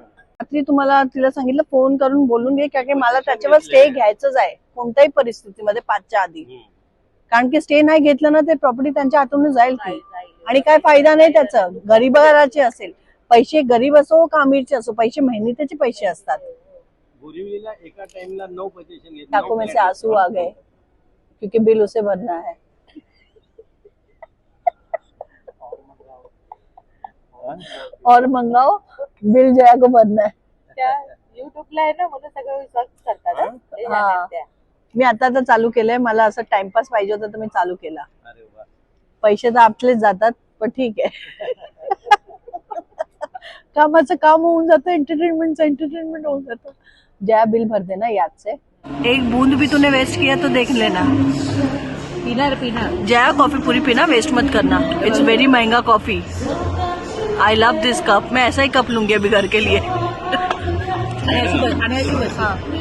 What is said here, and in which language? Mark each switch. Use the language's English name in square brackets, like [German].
[Marathi] रात्री तुम्हाला तिला सांगितलं, फोन करून बोलून घे, कारण की मला त्याच्यावर स्टे घ्यायचंच आहे कोणत्याही परिस्थितीमध्ये 5च्या आधी. कारण की स्टे नाही घेतलं ना, ते प्रॉपर्टी त्यांच्या हातून जाईल ती, आणि काय फायदा नाही त्याचा. गरीबाचे असेल पैसे, गरीब असो का अमीरचे असो, पैसे मेहनतीचे पैसे असतात. बोरिवलीला एका टाइमला 9 पोजीशन घेतली. [Hindi] आंखों में से आंसू आ गए क्योंकि बिल उसे भरना है. और मंगाओ, बिल जया को भरना है. [Marathi] त्या युट्यूबला आहे ना, मला सगळं सर्च करतात. हा, मी आता तर चालू केलंय. मला असं टाइमपास पाहिजे होता तर मी चालू केला. अरे वाह. पैसे तर आपलेच जातात, पण ठीक आहे. कामाचं काम होऊन जातं, एंटरटेनमेंट होऊन जातं. [Hindi] जया बिल भर देना याद से. एक बूंद भी तूने वेस्ट किया तो देख लेना. पीना जया कॉफी पूरी पीना, वेस्ट मत करना. इट्स वेरी महंगा coffee. [English] I love this cup. [Hindi] मैं ऐसा ही कप लूंगी अभी घर के लिए. हाँ.